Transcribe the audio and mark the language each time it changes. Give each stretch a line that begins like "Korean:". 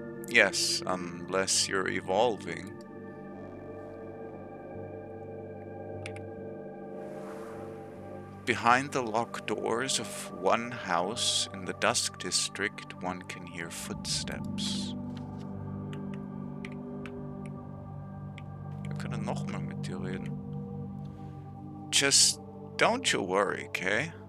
English: Yes, unless you're evolving. Behind the locked doors of one house in the Dusk District, one can hear footsteps.
German: Wir können nochmal mit dir reden.
English: Just don't you worry, okay?